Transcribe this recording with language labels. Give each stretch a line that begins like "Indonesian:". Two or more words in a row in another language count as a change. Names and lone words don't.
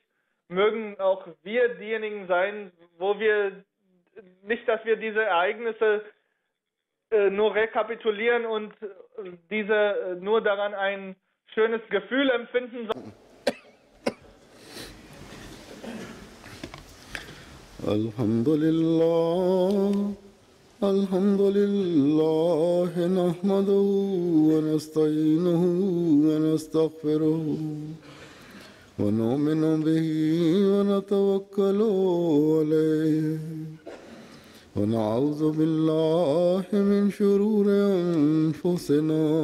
German: Mögen auch wir diejenigen sein, wo wir nicht, dass wir diese Ereignisse nur rekapitulieren und nur daran ein schönes Gefühl empfinden.
Arabic: الحمد لله الحمد لله نحمده ونستعينه ونستغفره ونؤمن به ونتوكل عليه ونعوذ بالله من شرور أنفسنا